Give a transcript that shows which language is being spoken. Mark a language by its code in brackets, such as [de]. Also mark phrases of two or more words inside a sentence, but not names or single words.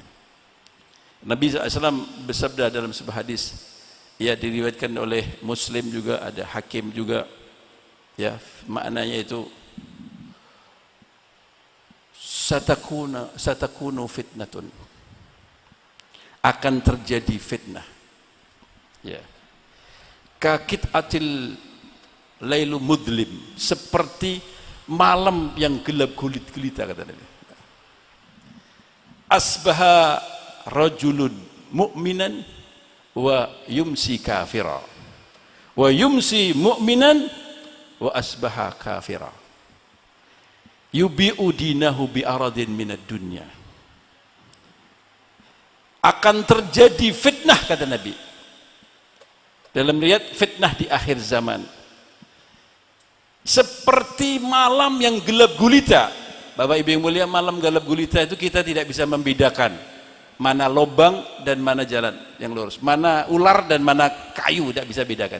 [id] Nabi SAW bersabda dalam sebuah hadis, ya, diriwayatkan oleh Muslim juga, ada Hakim juga, ya, maknanya itu [ar] ستكون فتنة, [id] akan terjadi fitnah, ya, [ar] كقطع الليل المظلم, [id] seperti malam yang gelap gulita, kata Nabi. [ar] أصبح رجل مؤمنا ويمسي كافرا ويمسي مؤمنا وأصبح كافرا يبيع دينه بعرض من الدنيا. [id] Akan terjadi fitnah, kata Nabi, dalam riwayat fitnah di akhir zaman, seperti malam yang gelap gulita. Bapak Ibu yang mulia, malam gelap gulita itu kita tidak bisa membedakan mana lobang dan mana jalan yang lurus, mana ular dan mana kayu, tidak bisa bedakan.